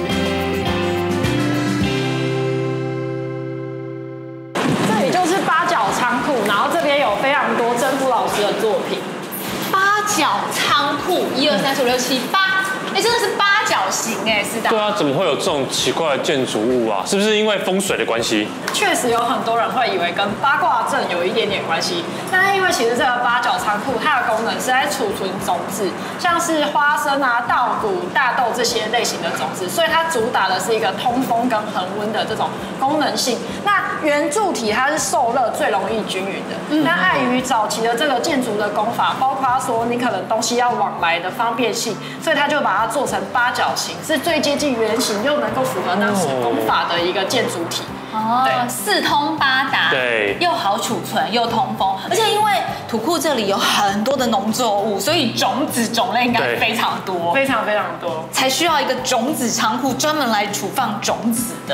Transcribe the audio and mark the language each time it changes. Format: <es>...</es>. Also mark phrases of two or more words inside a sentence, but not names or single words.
<zh>這裡就是八角倉庫，然後這邊有非常多征服老師的作品。八角倉庫，1、2、3、4、5、6、7、8，哎，真的是八角形哎，是的。對啊，怎麼會有這種奇怪的建築物啊？是不是因為風水的關係？確實有很多人會以為跟八卦陣有一點點關係，但是因為其實這個八角倉庫它的功能是在儲存種子，像是花生啊、稻谷、大豆這些類型的種子，所以它主打的是一個通風跟恆溫的這種功能性。那圓柱體它是受熱最容易均勻的，那礙於早期的這個建築的工法，包括說你可能東西要往來的方便性，所以它就把它做成八角形，是最接近圓形又能夠符合當時工法的一個建築體。哦，四通八達，對，又好儲存又通風，而且因为土庫這裡有很多的農作物，所以種子種類應該非常多，非常非常多，才需要一個種子倉庫專門來儲放種子的。</zh>